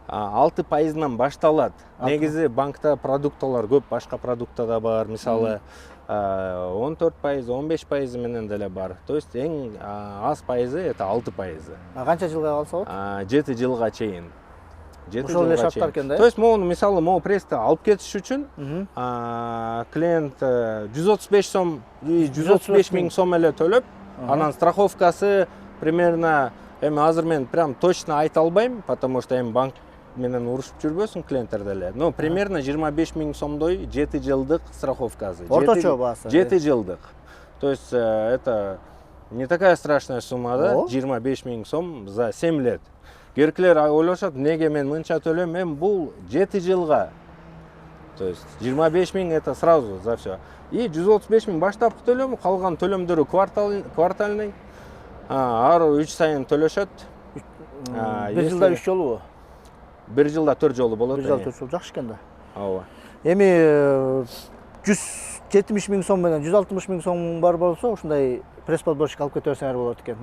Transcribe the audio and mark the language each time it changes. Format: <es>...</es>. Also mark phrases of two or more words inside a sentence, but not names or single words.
<ky>6%-нан башталат. Негизи банкта продукталар көп, башка продукта да бар. Мисалы 14%, 15% менен деле бар.</ky> <ru>То есть</ru> <ky>эң аз пайызы</ky> <ru>это 6%.</ru> <ky>Канча жылга калса болот? 7 жылга чейин. Ошол эле шарттар экен да?</ky> <ru>То есть могу</ru> <ky>мисалы</ky> <ru>могу прести</ru> <ky>алып кетиш үчүн клиент 135 сом, 135 миң сом эле төлөп, анан страховкасы примерно эми азыр мен</ky> <ru>прям точно</ru> <ky>айта албайм,</ky> <ru>потому что</ru> <ky>эми банк менен урушуп жүрбөсүн клиенттер деле.</ky> <ru>Но примерно</ru> <ky>25 миң сомдой 7 жылдык страховкасы. Орточо баасы. 7 жылдык.</ky> <ru>То есть это не такая страшная сумма, да? 25</ru> <ky>миң сом</ky> <ru>за 7 лет.</ru> <ky>Керкилер ойлошот, неге мен мынча төлөйм? Мен бул 7 жылга.</ky> <ru>То есть 25 миң это сразу за все.</ru> <ky>И 135 миң баштапкы төлөм, калган төлөмдөрү квартальный. Ар 3 сайын төлөшөт. Бир жылда 3 жолубу? Бир жылда 4 жолу болот. Бир жылда 4 жолу жакшы экен да. Ооба. Эми 170 миң сом менен 160 миң сом бар болсо, ушундай пресс-подборщик алып кете берсеңер болот экен.</ky>